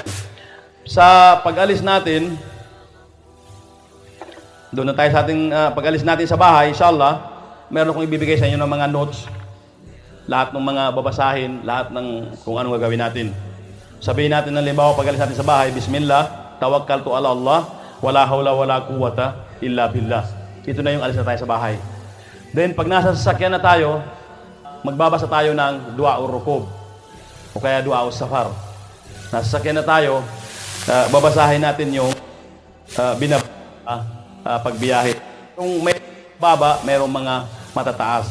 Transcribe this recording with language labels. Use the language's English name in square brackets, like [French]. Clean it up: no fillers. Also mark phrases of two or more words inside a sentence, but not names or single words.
[Filipino] Sa pag-alis natin, doon na tayo sa ating pag-alis natin sa bahay, inshallah, meron akong ibibigay sa inyo ng mga notes. Lahat ng mga babasahin, lahat ng kung anong gagawin natin. Sabihin natin ng limbawa pag-alis natin sa bahay, [Arabic] بسم الله، توكلت على الله، لا حول ولا قوة إلا بالله. [Filipino] Ito na yung alis na tayo sa bahay. Then, pag nasa sasakyan na tayo, magbabasa tayo ng dua ur-rukub o kaya dua ur-safar. Nasa sasakyan na tayo, babasahin natin yung pagbiyahe. Kung may baba, mayroong mga matataas.